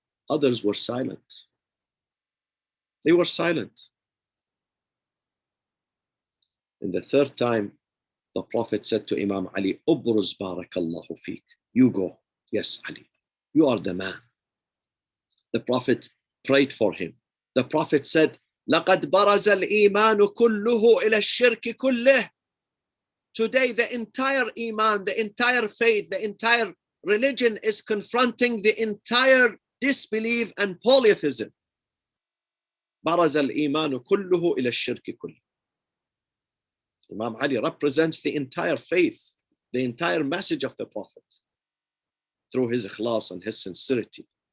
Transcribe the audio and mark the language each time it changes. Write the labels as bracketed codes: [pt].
[en] Others were silent. They were silent. And the third time, the Prophet said to Imam Ali, [ar] Ubruz barakallahu feek. [en] You go. Yes, Ali, you are the man. The Prophet prayed for him. The Prophet said, [ar] لَقَدْ بَرَزَ الْإِيمَانُ كُلُّهُ إِلَى الشِّرْكِ كُلِّهِ. [en] Today, the entire Iman, the entire faith, the entire religion is confronting the entire disbelief and polytheism. [ar] بَرَزَ الْإِيمَانُ كُلُّهُ إِلَى الشِّرْكِ كُلِّهِ. [en] Imam Ali represents the entire faith, the entire message of the Prophet through his ikhlas and his sincerity.